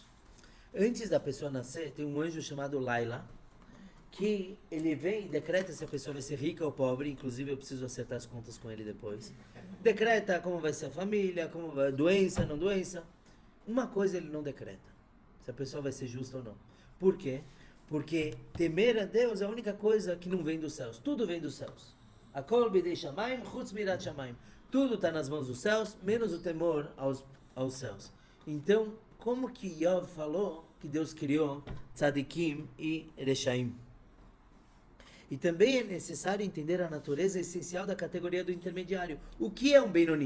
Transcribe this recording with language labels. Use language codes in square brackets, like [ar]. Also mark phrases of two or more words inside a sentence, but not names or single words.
[pt] Antes da pessoa nascer, tem um anjo chamado Laila, que ele vem e decreta se a pessoa vai ser rica ou pobre, inclusive eu preciso acertar as contas com ele depois. Decreta como vai ser a família, como vai, doença, não doença. Uma coisa ele não decreta, se a pessoa vai ser justa ou não. Por quê? Porque temer a Deus é a única coisa que não vem dos céus. Tudo vem dos céus. [he] הכל בידי שמים, חוץ מיראת שמים. [pt] Tudo está nas mãos dos céus, menos o temor aos céus. Então, como que Yov falou que Deus criou tzadikim e reshaim? E também é necessário entender a natureza essencial da categoria do intermediário. O que é um Benoni?